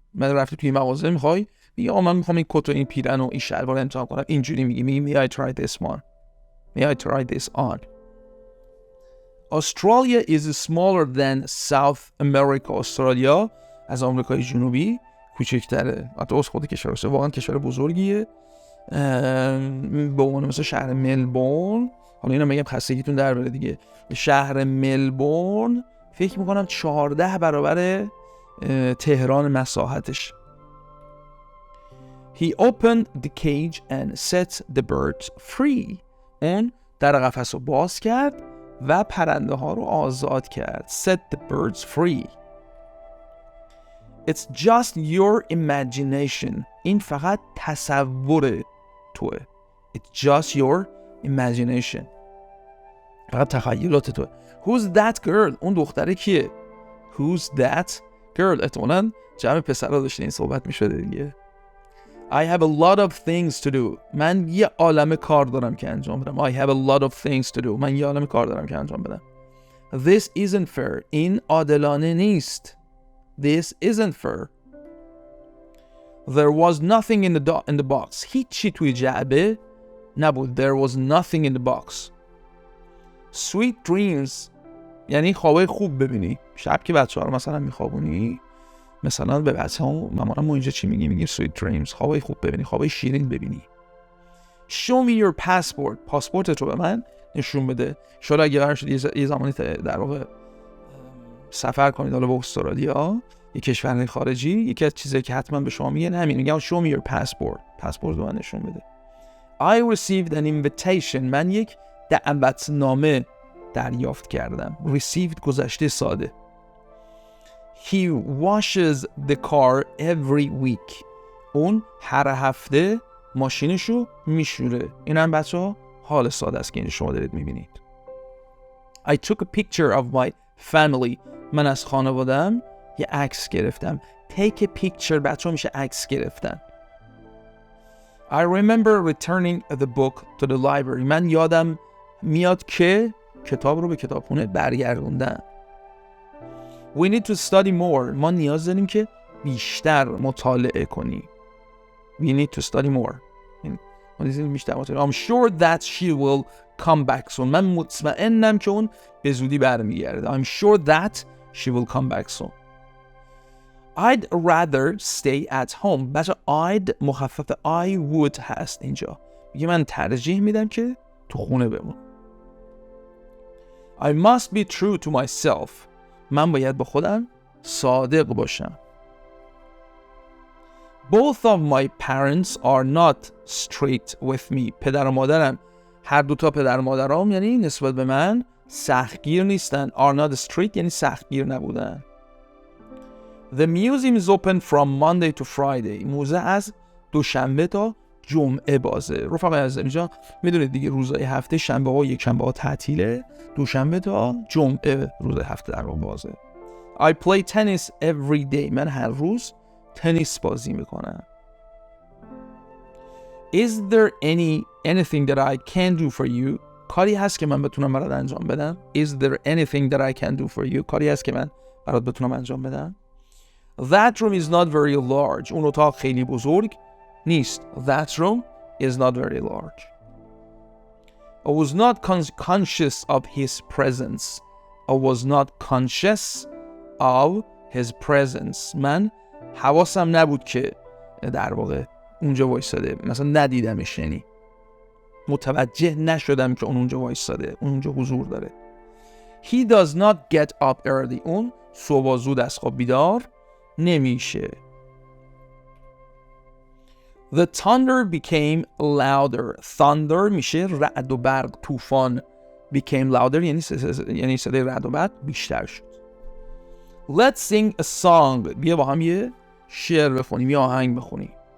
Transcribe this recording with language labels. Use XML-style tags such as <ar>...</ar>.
<fa>من رفتی توی مغازه میخوای میگه من میخوام این کت و این پیرن و این شلوار امتحان کنم. اینجوری میگی</fa> <en>May I try this on? May I try this on? Australia is smaller than South America.</en> <fa>استرالیا از آمریکای جنوبی کوچکتره. حتی از خود کشورشه. واقعا کشور بزرگیه. به عنوان مثلا شهر ملبورن، حالا اینا میگم خستگیتون در بره دیگه، شهر ملبورن فکر میکنم 14 برابر تهران مساحتش.</fa> <en>He opened the cage and set the birds free.</en> <fa>اون در قفس رو باز کرد و پرنده ها رو آزاد کرد.</fa> <en>Set the birds free. It's just your imagination.</en> <fa>این فقط تصور توه.</fa> <en>It's just your imagination.</en> <fa>فقط تخیلات توه.</fa> <en>Who's that girl?</en> <fa>اون دختره کیه؟</fa> <en>Who's that girl?</en> <fa>احتمالاً جمع پسرها داشته این صحبت می شده دیگه.</fa> <en>I have a lot of things to do.</en> <fa>من یه عالمه کار دارم که انجام بدم.</fa> <en>I have a lot of things to do.</en> <fa>من یه عالمه کار دارم که انجام بدم.</fa> <en>This isn't fair.</en> <fa>این عادلانه نیست.</fa> <en>This isn't fair. There was nothing in the box.</en> <fa>هیچی توی جعبه نبود.</fa> <en>There was nothing in the box. Sweet dreams</en> <fa>یعنی خوابای خوب ببینی. شب که بچه‌ها رو مثلا میخوابونی، مثلا به بچه‌ها مامانم ما اینجا چی میگیم</fa> <en>sweet dreams،</en> <fa>خوابای خوب ببینی، خوابای شیرین ببینی.</fa> <en>Show me your passport.</en> <fa>پاسپورتت رو به من نشون بده. شاید اگه قرار شد یه زمانی در واقع سفر کنید حالا به استرالیا، یه کشور خارجی، یکی از چیزایی که حتما به شما میگن همین، میگم</fa> <en>show me your passport.</en> <fa>پاسپورت رو من نشون بده.</fa> <en>I received an invitation.</en> <fa>من یک دعوتنامه دریافت کردم. Received گذشته ساده.</fa> <en>He washes the car every week.</en> <fa>اون هر هفته ماشینشو میشوره. این هم بچه‌ها حال ساده است که این شما دارید میبینید.</fa> <en>I took a picture of my family.</en> <fa>من از خانواده‌ام یه عکس گرفتم.</fa> <en>Take a picture</en> <fa>بچه‌ها میشه عکس گرفتن.</fa> <en>I remember returning the book to the library.</en> <fa>من یادم میاد که کتاب رو به کتابخونه برگردوندم.</fa> <en>We need to study more.</en> <fa>ما نیاز داریم که بیشتر مطالعه کنی.</fa> <en>We need to study more. I'm sure that she will come back soon.</en> <fa>من مطمئنم که اون به زودی برمیگرده.</fa> <en>I'm sure that she will come back soon. I'd rather stay at home.</en> <fa>بچه I'd مخفف I would هست اینجا. میگه من ترجیح میدم که تو خونه بمون.</fa> <en>I must be true to myself.</en> <fa>من باید به خودم صادق باشم.</fa> <en>Both of my parents are not strict with me.</en> <fa>پدر و مادرم، هر دوتا پدر و مادرام یعنی نسبت به من سختگیر نیستن.</fa> <en>Are not strict</en> <fa>یعنی سختگیر نبودن.</fa> <en>The museum is open from Monday to Friday.</en> <fa>موزه از دوشنبه تا جمعه بازه. رفقای عزیزم اینجا میدونید دیگه روزهای هفته شنبه ها یک شنبه ها تعطیله، دوشنبه تا جمعه روز هفته در واقع بازه.</fa> <en>I play tennis every day.</en> <fa>من هر روز تنیس بازی میکنم.</fa> <en>Is there anything that I can do for you?</en> <fa>کاری هست که من بتونم برات انجام بدم.</fa> <en>Is there anything that I can do for you?</en> <fa>کاری هست که من برات بتونم انجام بدم.</fa> <en>That room is not very large.</en> <fa>اون اتاق خیلی بزرگ نیست.</fa> <en>That room is not very large. I was not conscious of his presence. I was not conscious of his presence.</en> <fa>من حواسم نبود که در واقع اونجا وایساده. مثلا ندیدمش، یعنی متوجه نشدم که اونجا وایساده، اونجا حضور داره.</fa> <en>He does not get up early.</en> <fa>اون صبح زود از خواب بیدار نمیشه.</fa> <en>The thunder became louder.</en> <fa>Thunder میشه رعد و برق، طوفان.</fa> <en>Became louder</en> <fa>یعنی صدای رعد و برق بیشتر شد.</fa> <en>Let's sing a song.</en> <fa>بیا با هم یه شعر بخونیم، یه آهنگ بخونیم.</fa>